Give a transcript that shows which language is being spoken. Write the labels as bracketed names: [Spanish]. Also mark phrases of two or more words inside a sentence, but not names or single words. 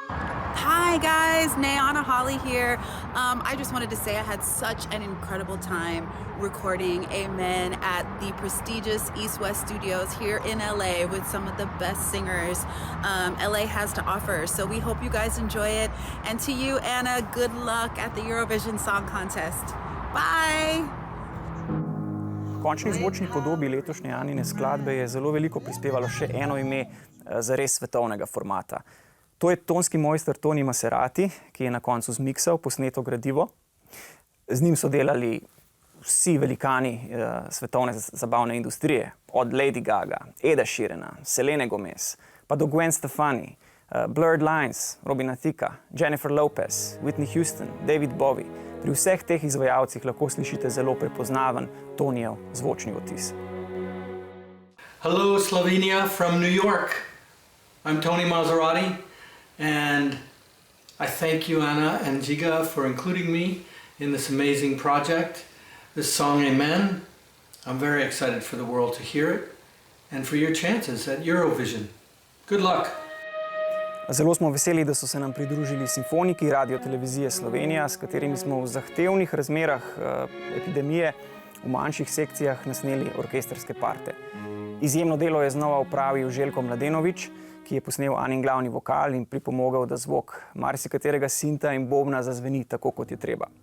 [English] Hi, Hi guys, Nayana Holly here. I just wanted to say I had such an incredible time recording Amen at the prestigious East West Studios here in LA with some of the best singers LA has to offer. So we hope you guys enjoy it. And to you, Anna, good luck at the Eurovision Song Contest. Bye! [Slovenian] V končni zvočni podobi letošnje Anine skladbe je zelo veliko prispevalo še eno ime zares svetovnega formata. To je tonski mojster Tony Maserati, ki je na koncu zmiksal posneto gradivo. Z njim so delali vsi velikani svetovne zabavne industrije, od Lady Gaga, Eda Sheerana, Selene Gomez, pa do Gwen Stefani, Blurred Lines, Robina Thicke, Jennifer Lopez, Whitney Houston, David Bowie. Pri vseh teh izvajalcih lahko slišite zelo prepoznaven Tonijev zvočni vtis. [English] Hello, Slovenia from New York. I'm Tony Maserati, and I thank you, Anna and Giga, for including me in this amazing project, this song Amen. I'm very excited for the world to hear it and for your chances at Eurovision. Good luck! [Slovenian] Zelo smo veseli, da so se nam pridružili simfoniki Radio-televizije Slovenija, s katerimi smo v zahtevnih razmerah epidemije v manjših sekcijah nasneli orkestrske parte. Izjemno delo je znova opravil Željko Mladenović, ki je posnel Anin glavni vokal in pripomogel, da zvok marsikaterega sinta in bobna zazveni tako, kot je treba.